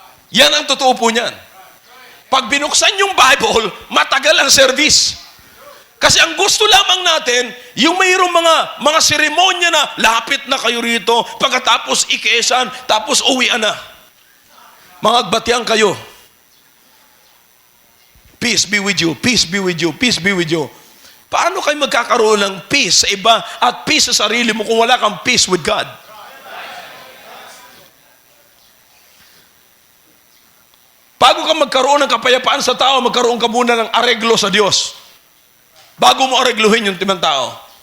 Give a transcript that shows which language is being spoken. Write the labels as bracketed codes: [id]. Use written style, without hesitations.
[tl] Yan ang totoo po niyan. Pag binuksan yung Bible, matagal ang service. Kasi ang gusto lamang natin, yung mayroong mga seremonya na lapit na kayo rito, pagkatapos ikesan, tapos uwian na. Mga agbatyang kayo. [en] Peace be with you, peace be with you, peace be with you. [tl] Paano kayo magkakaroon ng peace sa iba at peace sa sarili mo kung wala kang peace with God? Bago ka magkaroon ng kapayapaan sa tao, magkaroon ka muna ng areglo sa Diyos. Bago mo aregluhin yung timang tao.